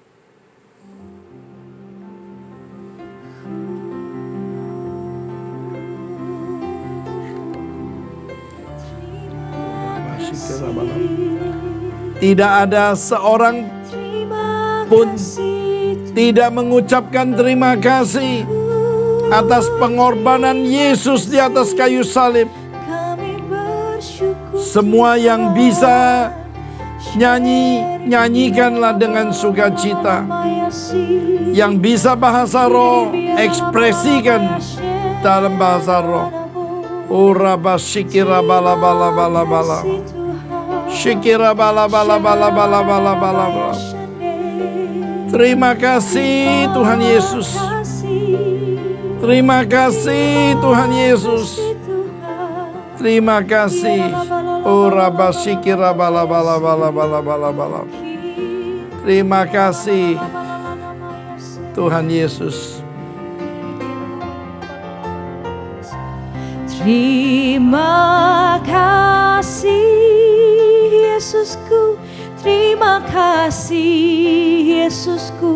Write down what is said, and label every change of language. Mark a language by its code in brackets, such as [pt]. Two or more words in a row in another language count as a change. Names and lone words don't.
[id] Tidak ada seorang pun tidak mengucapkan terima kasih atas pengorbanan Yesus di atas kayu salib. Semua yang bisa nyanyikanlah dengan sukacita. Yang bisa bahasa roh, ekspresikan dalam bahasa roh. Ora basikira bala bala bala bala. Shikira bala bala bala bala bala bala bala. Terima kasih Tuhan Yesus. Terima kasih Tuhan Yesus. Terima kasih. Ora basikira bala bala bala bala bala bala. Terima kasih Tuhan Yesus. Terima kasih Yesusku, terima kasih Yesusku.